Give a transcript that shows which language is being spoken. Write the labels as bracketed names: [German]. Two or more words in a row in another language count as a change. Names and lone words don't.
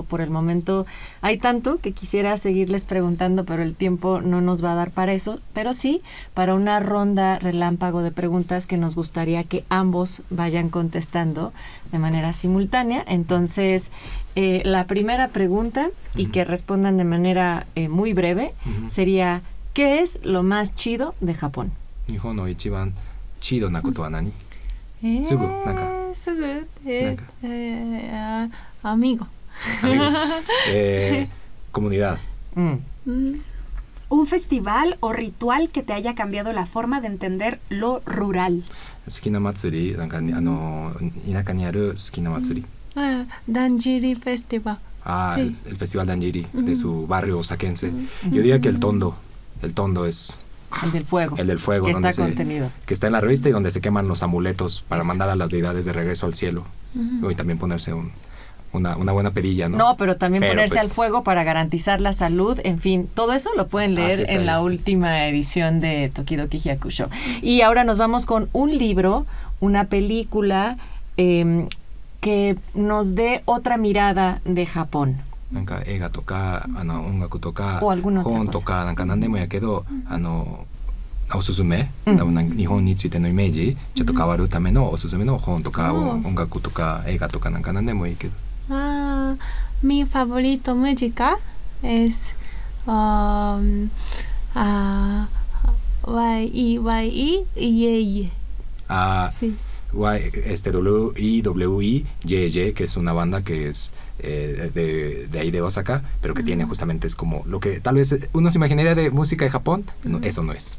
[Spanish] Por el momento hay tanto que quisiera seguirles preguntando, pero el tiempo no nos va a dar para eso, pero sí para una ronda relámpago de preguntas que nos gustaría que ambos vayan contestando de manera simultánea. Entonces, la primera pregunta, y que respondan de manera muy breve, sería: ¿qué es lo más chido de Japón? [Japanese] 日本の一番チードなことは何? [Spanish] Amigo. Comunidad. Un festival o ritual que te haya cambiado la forma de entender lo rural. [Japanese] 好きな祭り、田舎にある好きな祭り. [Spanish] Danjiri Festival. Sí. El Festival Danjiri, de su barrio osakense. Yo diría que el tondo es... El del fuego. El del fuego. Que está contenido. Que está en la revista y donde se queman los amuletos para mandar a las deidades de regreso al cielo. Y también ponerse una buena pedilla, ¿no? No, pero también ponerse pues, al fuego para garantizar la salud. En fin, todo eso lo pueden leer en la última edición de Tokidoki Hyakusho. Y ahora nos vamos con un libro, una película que nos dé otra mirada de Japón. [Japanese] なんか映画とか音楽とか [Spanish] o alguna otra [Japanese] 本とかなんか何でもやけどおすすめ、日本についてのイメージちょっと変わるためのおすすめの本とか音楽とか映画とかなんか何でもいいけど。 [Spanish] Mi favorito música es Y-I-Y-I-Y-Y. Sí. WIWI, que es una banda que es de ahí de Osaka, pero que tiene justamente, es como lo que tal vez uno se imaginaría de música de Japón, no, eso no es.